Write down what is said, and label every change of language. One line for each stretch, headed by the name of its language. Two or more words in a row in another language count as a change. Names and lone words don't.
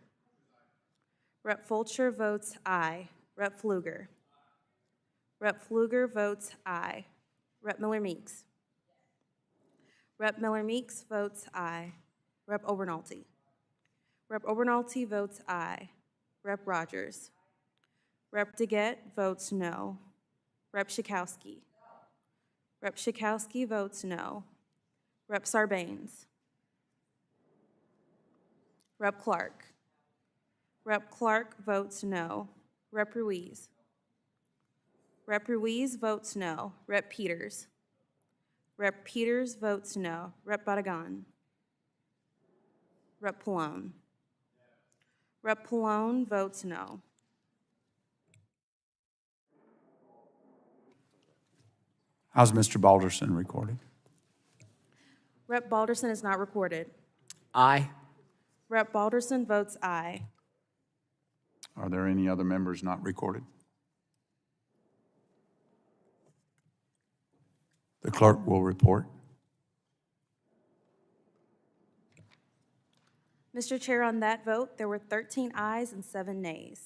English: Rep. Fulcher votes aye. Rep. Pfluger. Rep. Pfluger votes aye. Rep. Miller Meeks. Rep. Miller Meeks votes aye. Rep. Obernolte. Rep. Obernolte votes aye. Rep. Rodgers. Rep. DeGette votes no. Rep. Schakowsky. Rep. Schakowsky votes no. Rep. Sarbanes. Rep. Clark. Rep. Clark votes no. Rep. Ruiz. Rep. Ruiz votes no. Rep. Peters. Rep. Peters votes no. Rep. Barragan. Rep. Pallone. Rep. Pallone votes no. How's Mr. Balderson recorded? Rep. Balderson is not recorded. Aye. Rep. Balderson votes aye. Are there any other members not recorded? The clerk will report. Mr. Chair, on that vote, there were 13 ayes and 7 nays.